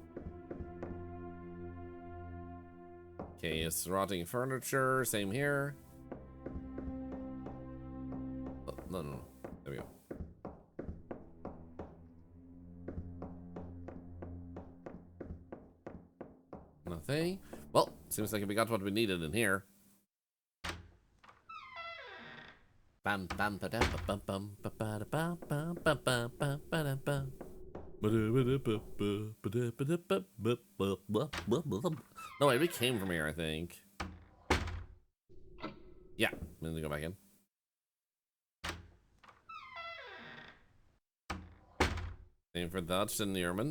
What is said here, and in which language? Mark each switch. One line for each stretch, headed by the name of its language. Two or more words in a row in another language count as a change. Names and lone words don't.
English: Okay, it's rotting furniture. Same here. Oh, no. There we go. Nothing. Well, seems like we got what we needed in here. Bam bam ba dam bam bam ba ba da bam bam bam bam bam ba da bam. No, wait, we came from here, I think. Yeah, I'm gonna go back in. Same for Dutch and Neerman.